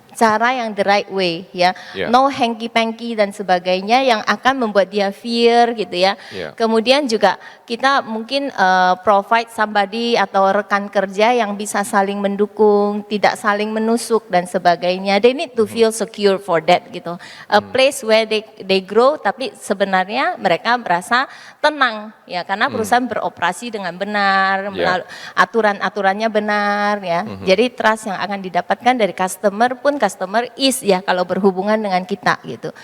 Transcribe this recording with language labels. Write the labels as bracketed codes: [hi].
[id] Cara yang [en] the right way [id] ya, Yeah. [en] no hanky-panky [id] dan sebagainya yang akan membuat dia fear gitu ya. Yeah. Kemudian juga kita mungkin [en] provide somebody [id] atau rekan kerja yang bisa saling mendukung, tidak saling menusuk dan sebagainya. [en] They need to feel secure for that gitu. A place where they grow [id] tapi sebenarnya mereka merasa tenang ya karena perusahaan beroperasi dengan benar, Yeah. aturan-aturannya benar ya. Jadi trust yang akan didapatkan dari customer pun customer is ya kalau berhubungan dengan kita gitu.